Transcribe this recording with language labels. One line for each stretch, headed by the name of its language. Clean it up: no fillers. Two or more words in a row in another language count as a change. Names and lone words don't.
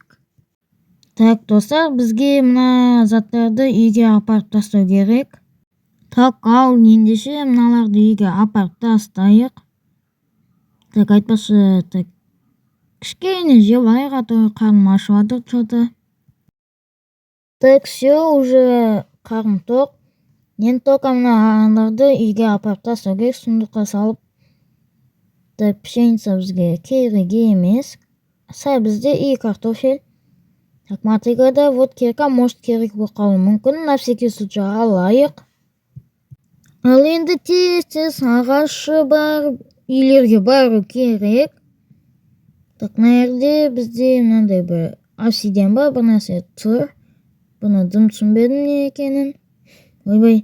Kazakh: Так, достар, бізге мына заттарды үйге апарып тастау керек. Так, ал ендеше мыналарды үйге апарып тастайық. Так, айтпашы, так, кішкене жеп алайық,
Russian: а то
Kazakh: қарным ашып жатыр что-то.
Russian: Так, все, уже
Kazakh: қарным тоқ. Енді только мыналарды үйге апарып тастау керек, сундыққа салып. Так, пшеница бізге керек емес. Сәбізде
Russian: и картофель.
Kazakh: Так, мотыгада
Russian: вот кирка,
Kazakh: может керек болып қалуы мүмкін.
Russian: На всякий случай алайық.
Kazakh: Ал енді тез ағашы бар үйлерге бару керек. Так, мына жерде бізде мынандай бір обсидиан бар, бір нәрсе тұр. Бұны дым түсінбедім не екенін. Ойбай.